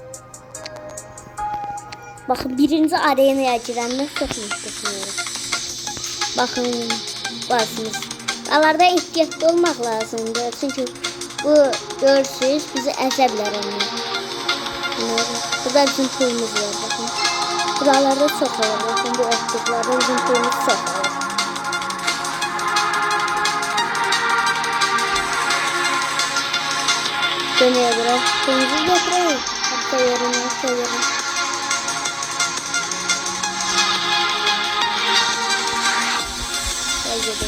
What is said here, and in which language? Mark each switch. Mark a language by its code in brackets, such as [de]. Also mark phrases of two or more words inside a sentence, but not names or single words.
[az] Baxın, birinci arenaya girəndə çox müstəqliyəm. Baxın, varsınız. Dağlarda ehtiyatlı olmaq lazımdır. Çünki bu görürsünüz bizi əzə bilər onlar. Burada bizim pulumuz var. Bakın. [tr] Buralarda çok olur. Bakın bu otluqlarda bizim pulumuz çok olur. Dönüyor biraz. Pulumuzu getirelim. Hatta yerine koyalım. Gel gidelim.